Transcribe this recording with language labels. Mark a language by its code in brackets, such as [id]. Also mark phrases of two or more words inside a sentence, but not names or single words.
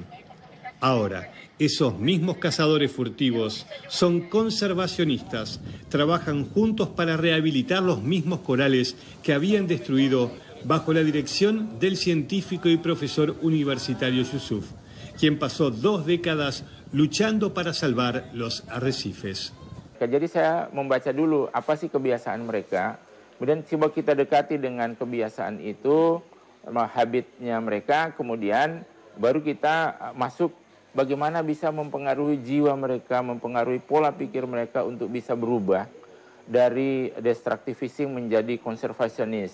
[es] Ahora, esos mismos cazadores furtivos son conservacionistas, trabajan juntos para rehabilitar los mismos corales que habían destruido bajo la dirección del científico y profesor universitario Yusuf, quien pasó 2 décadas luchando para salvar los arrecifes. [id] Jadi saya membaca dulu apa sih kebiasaan mereka, kemudian coba kita dekati dengan kebiasaan itu, habitnya mereka, kemudian baru kita masuk bagaimana bisa mempengaruhi jiwa mereka, mempengaruhi pola pikir mereka untuk bisa berubah dari [en] destructive fishing [id] menjadi konservasionis.